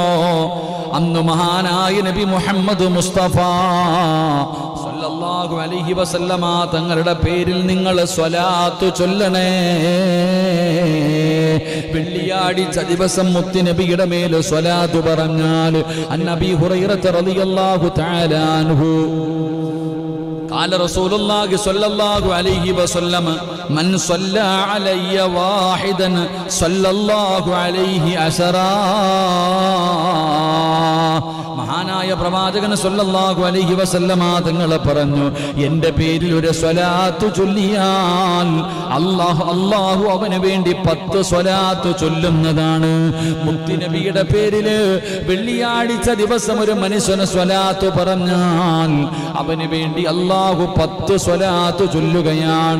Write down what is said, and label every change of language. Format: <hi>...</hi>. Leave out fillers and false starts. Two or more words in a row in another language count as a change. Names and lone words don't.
<ml>അന്ന് മഹാനായ നബി മുഹമ്മദ് മുസ്തഫ</ml> <ar>صلى الله عليه وسلم</ar> <ml>തങ്ങളുടെ പേരിൽ നിങ്ങൾ സ്വലാത്ത് ചൊല്ലണേ. വെള്ളിയാഴ്ച ദിവസം മുത്തുനബിയുടെ മേൽ സ്വലാത്ത് പറഞ്ഞാൽ അന്നബി ഹുറൈറ</ml> <ar>رضي الله تعالى عنه قال رسول الله صلى الله عليه وسلم من صلى علي واحدا صلى الله عليه 10.</ar> <ml>മഹാനായ പ്രവാചകൻ</ml> <ar>صلى الله عليه وسلم</ar> <ml>തങ്ങൾ പറഞ്ഞു, എൻ്റെ പേരിൽ ഒരു സ്വലാത്ത് ചൊല്ലിയാൽ അല്ലാഹു അവന് വേണ്ടി 10 സ്വലാത്ത് ചൊല്ലുന്നതാണ്. മുത്തുനബിയുടെ പേരിൽ വെള്ളിയാഴ്ച ദിവസം ഒരു മനുഷ്യന് സ്വലാത്ത് പറഞ്ഞാൽ അവന് വേണ്ടി അല്ലാഹു 10 സ്വലാത്ത് ചൊല്ലുകയാണ്.</ml>